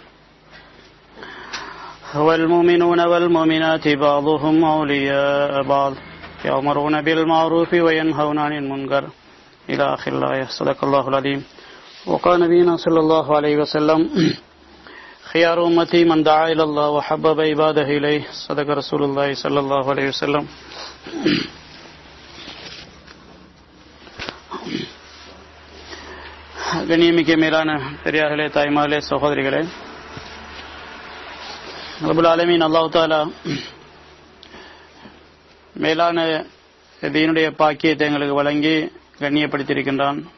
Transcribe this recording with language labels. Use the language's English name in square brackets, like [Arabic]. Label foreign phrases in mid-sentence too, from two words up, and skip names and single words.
[Arabic] والمؤمنون والمؤمنات بعضهم أولياء بعض يأمرون بالمعروف وينهون عن المنكر إلى آخر الآية. صدق الله العظيم. وقال نبينا صلى الله عليه وسلم خيار أمتي من دعا إلى الله وحبب عباده إليه. صدق رسول الله صلى الله عليه وسلم. [Tamil] கண்ணியமிக்க மேலான பெரியார்களே, தாய்மார்களே, சகோதரிகளே, [Arabic] رب العالمين الله تعالى [Tamil] மேலான தீனுடைய பாக்கியத்தை எங்களுக்கு வழங்கி கண்ணியப்படுத்தியிருக்கின்றான்.